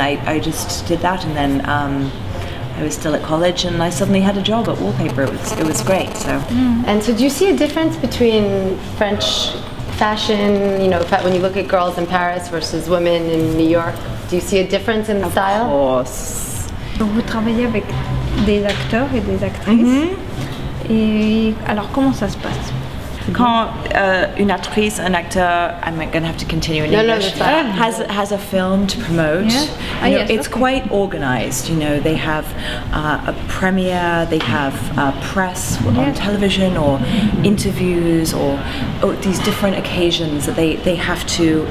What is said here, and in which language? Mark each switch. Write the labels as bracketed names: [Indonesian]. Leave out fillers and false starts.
[English] I just did that, and then I was still at college, and I suddenly had a job at Wallpaper. It was great. So. And so do you see a difference between French fashion, you know, when you look at girls in Paris versus women in New York? Do you see a difference in the style? Of course. [French] Donc vous travaillez avec des acteurs et des actrices. Et alors comment ça se passe? Quand une actrice, un acteur, [English] I'm going to have to continue in English, has a film to promote, you know, it's quite organized. You know, they have a premiere, they have press on television, or interviews, or these different occasions that they have to.